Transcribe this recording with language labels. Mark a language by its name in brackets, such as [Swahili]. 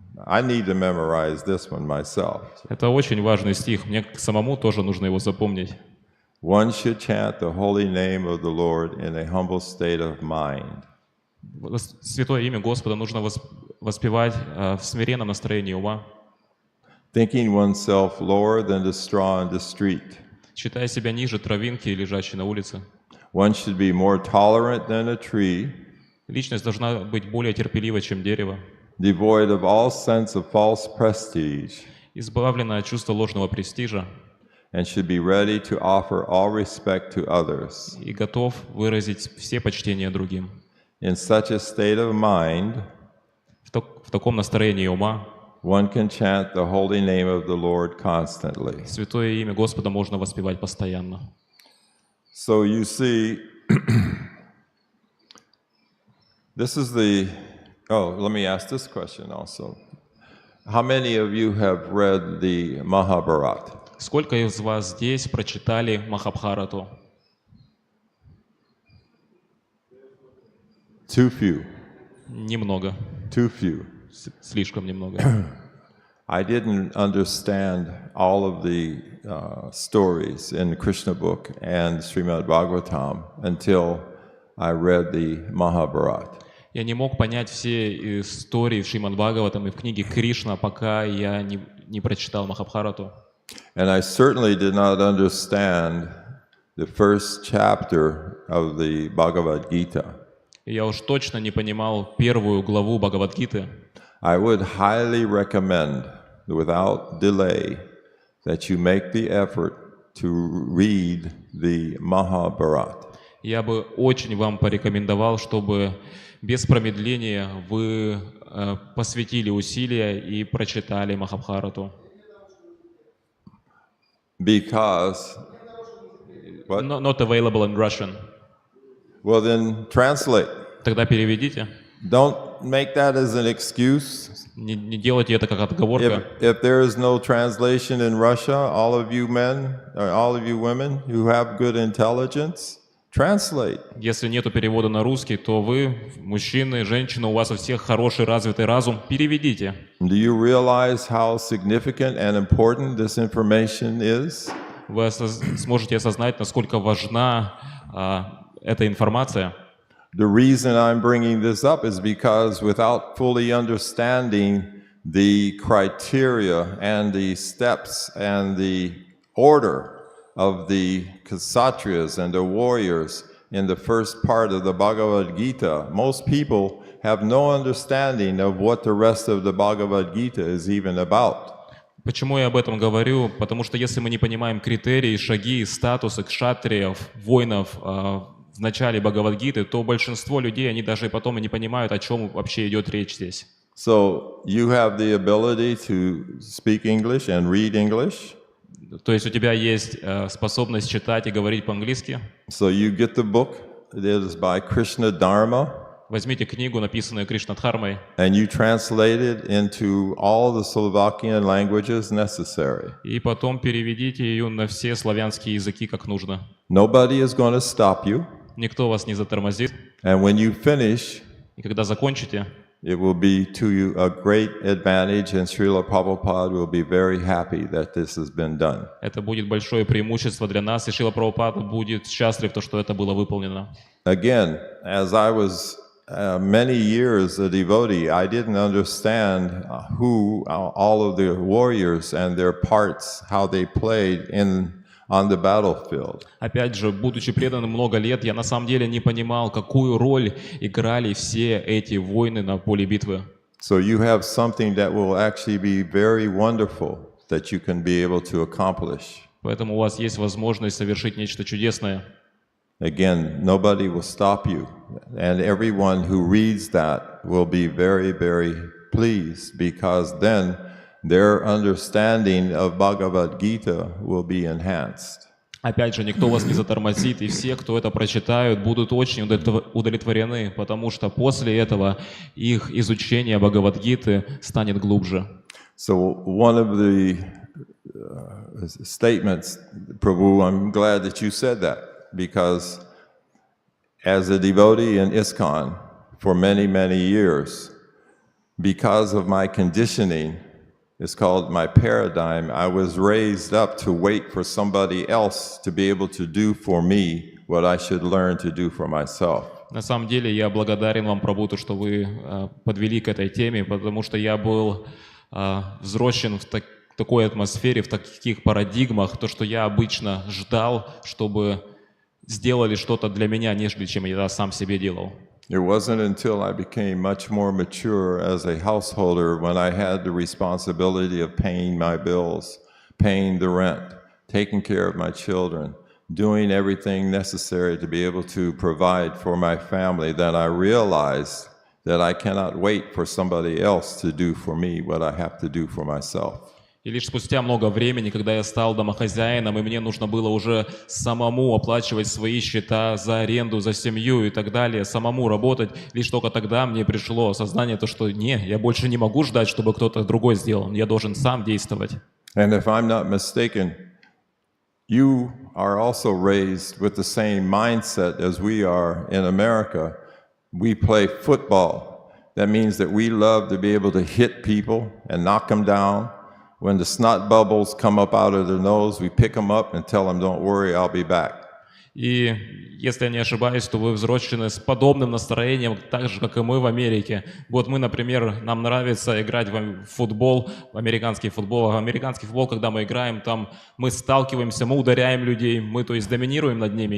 [English] I need to memorize this one myself. [Russian] Это очень важный стих. Мне самому тоже нужно его запомнить. [English] One should chant the holy name of the Lord in a humble state of mind. [Russian] Святое имя Господа нужно воспевать в смиренном настроении ума, [English] Thinking oneself lower than the straw in the street. [Russian] считая себя ниже травинки, лежащей на улице. [English] One should be more tolerant than a tree, [Russian] Личность должна быть более терпеливой, чем дерево, [English] devoid of all sense of false prestige, [Russian] избавлена от чувства ложного престижа [English] and should be ready to offer all respect to others. [Russian] и готов выразить все почтения другим. [English] In such a state of mind, [Russian] В таком настроении ума [English] one can chant the holy name of the Lord constantly. [Russian] святое имя Господа можно воспевать постоянно. [English] So you see, this is the, let me ask this question also. How many of you have read the Mahabharata? [Russian] Сколько из вас здесь прочитали Махабхарату? [English] Too few. [Russian] Немного. [English] Too few. [Russian] Слишком немного. [English] I didn't understand all of the stories in the Krishna book and Shrimad Bhagavatam until I read the Mahabharata. [Russian] Я не мог понять все истории в Шримад Бхагаватам и в книге Кришна, пока я не прочитал Махабхарату. [English] And I certainly did not understand the first chapter of the Bhagavad Gita. [Russian] И я уж точно не понимал первую главу Бхагавад-гиты. [English] I would highly recommend, without delay, that you make the effort to read the Mahabharata. [Russian] Я бы очень вам порекомендовал, чтобы без промедления вы посвятили усилия и прочитали Махабхарату. [English] Because, what? Not available in Russian. Well, then translate. [Russian] Тогда переведите. [English] Don't make that as an excuse. [Russian] Не делайте это как отговорка. [English] If there is no translation in Russia, all of you men or all of you women who have good intelligence, translate. [Russian] Если нету перевода на русский, то вы, мужчины, женщины, у вас у всех хороший развитый разум, переведите. [English] Do you realize how significant and important this information is? [Russian] Вы сможете осознать, насколько важна эта информация. [English] The reason I'm bringing this up is because without fully understanding the criteria and the steps and the order of the Kshatriyas and the warriors in the first part of the Bhagavad Gita, most people have no understanding of what the rest of the Bhagavad Gita is even about. [Russian] Почему я об этом говорю? Потому что если мы не понимаем критерии, шаги, статусы кшатриев, воинов в начале Бхагавад-гиты, то большинство людей, они даже и потом и не понимают, о чем вообще идет речь здесь. [English] So you have the ability to speak English and read English. [Russian] То есть у тебя есть способность читать и говорить по-английски. [English] So you get the book. It is by Krishna Dharma. [Russian] Возьмите книгу, написанную Кришна-дхармой, [English] And you translate it into all the Slovakian languages necessary. [Russian] и потом переведите ее на все славянские языки, как нужно. [English] Nobody is going to stop you. [Russian] Никто вас не затормозит. [English] And when you finish, [Russian] И когда закончите, [English] it will be to you a great advantage, and Srila Prabhupada will be very happy that this has been done. [Russian] это будет большое преимущество для нас, и Шрила Прабхупада будет счастлив, то, что это было выполнено. [English] Again, as I was many years a devotee, I didn't understand who all of the warriors and their parts, how they played on the battlefield. [Russian] Опять же, будучи преданным много лет, я на самом деле не понимал, какую роль играли все эти воины на поле битвы. [English] So you have something that will actually be very wonderful that you can be able to accomplish. [Russian] Поэтому у вас есть возможность совершить нечто чудесное. [English] Again, nobody will stop you. And everyone who reads that will be very, very pleased, because then their understanding of Bhagavad Gita will be enhanced. [Russian] Опять же, никто вас не затормозит, и все, кто это прочитают, будут очень удовлетворены, потому что после этого их изучение Бхагавад-гиты станет глубже. [English] So one of the statements, Prabhu, I'm glad that you said that, because as a devotee in ISKCON for many, many years, because of my conditioning, it's called my paradigm, I was raised up to wait for somebody else to be able to do for me what I should learn to do for myself. [Russian] На самом деле, я благодарен вам, Прабху, то, что вы подвели к этой теме, потому что я был взросшен в такой атмосфере, в таких парадигмах, то, что я обычно ждал, чтобы сделали что-то для меня, нежели чем я сам себе делал. [English] It wasn't until I became much more mature as a householder when I had the responsibility of paying my bills, paying the rent, taking care of my children, doing everything necessary to be able to provide for my family, that I realized that I cannot wait for somebody else to do for me what I have to do for myself. [Russian] И лишь спустя много времени, когда я стал домохозяином, и мне нужно было уже самому оплачивать свои счета за аренду, за семью и так далее, самому работать, лишь только тогда мне пришло осознание, то, что не, я больше не могу ждать, чтобы кто-то другой сделал, я должен сам действовать. [English] And if I'm not mistaken, you are also raised with the same mindset as we are in America. We play football. That means that we love to be able to hit people and knock them down. When the snot bubbles come up out of their nose, we pick them up and tell them, don't worry, I'll be back. [Russian] И если я не ошибаюсь, то вы взрослены с подобным настроением, так же, как и мы в Америке. Вот мы, например, нам нравится играть в футбол, в американский футбол. А в американский футбол, когда мы играем, там мы сталкиваемся, мы ударяем людей, мы, то есть, доминируем над ними.